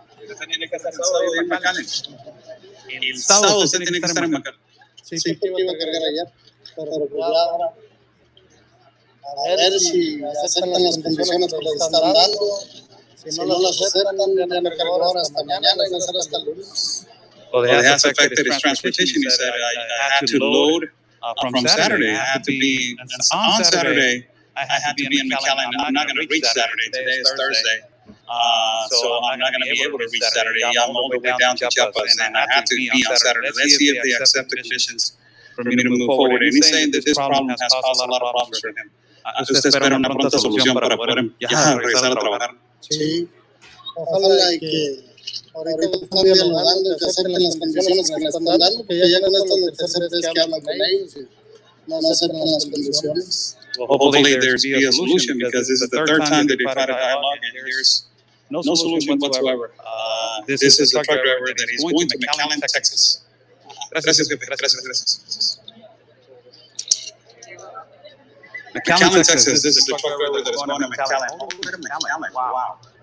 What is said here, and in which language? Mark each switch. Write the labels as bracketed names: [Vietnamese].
[Spanish] Usted tiene que estar sábado en McAllen. El sábado usted tiene que estar en McAllen. Sí, porque iba a cargar allá. Pero pues ya ahora, a ver si aceptan las condiciones que les están dando. Si no las aceptan, ya me cargo ahora hasta mañana y va a ser hasta el lunes. [English] Well, it has affected his transportation. He said, I had to load from Saturday. I had to be on Saturday. I had to be in McAllen. I'm not going to reach Saturday. Today is Thursday. So I'm not going to be able to reach Saturday. I'm all the way down to Chiapas, and I have to be on Saturday. Let's see if they accept the conditions for me to move forward. And he's saying that this problem has caused a lot of problems for him. [Spanish] Usted espera una pronta solución para poder ya regresar a trabajar. Sí, ojalá y que ahorita están dialogando y que acepten las condiciones que me están dando, que ya con esto es la tercera vez que hablan con ellos. no aceptan las condiciones. [English] Well, hopefully there's be a solution because this is the third time that they've had a dialogue and there's no solution whatsoever. This is the truck driver that is going to McAllen, Texas. [Spanish] Gracias, jefe. Gracias. [English] McAllen, Texas. This is the truck driver that is going to McAllen. All the way to McAllen. Wow.